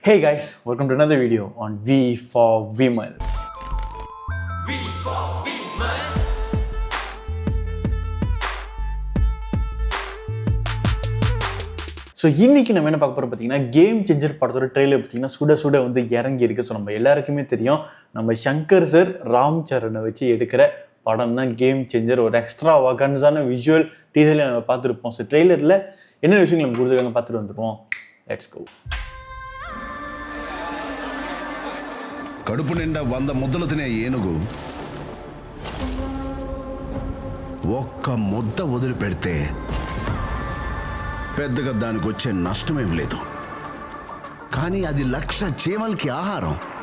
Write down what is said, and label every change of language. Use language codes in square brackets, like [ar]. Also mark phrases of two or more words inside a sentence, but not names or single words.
[en] Hey guys, welcome to another video on V for Vimal. V for Vimal. [ta] ஸோ இன்றைக்கி நம்ம என்ன பார்க்க போகிறோம் பார்த்தீங்கன்னா கேம் சேஞ்சர் படத்தோட ட்ரெயிலர் பார்த்தீங்கன்னா சுட சுட வந்து இறங்கி இருக்குது. ஸோ நம்ம எல்லாருக்குமே தெரியும் நம்ம சங்கர் சார் ராம் சரணை வச்சு எடுக்கிற படம் தான் கேம் சேஞ்சர். ஒரு [en] extravaganza visual teaser [ta] நம்ம பார்த்துருப்போம். ஸோ ட்ரெய்லரில் என்ன விஷயங்கள் நம்ம கொடுத்துருக்காங்க பார்த்துட்டு வந்துடுவோம். [en] let's go. [te] కడుపు నిండా 100 ముద్దలు తినే ఏనుగు ఒక్క ముద్ద వదిలిపెడితే పెద్దగా దానికి వచ్చే నష్టమేం లేదు. కానీ అది 1,00,000 చీమలకి ఆహారం.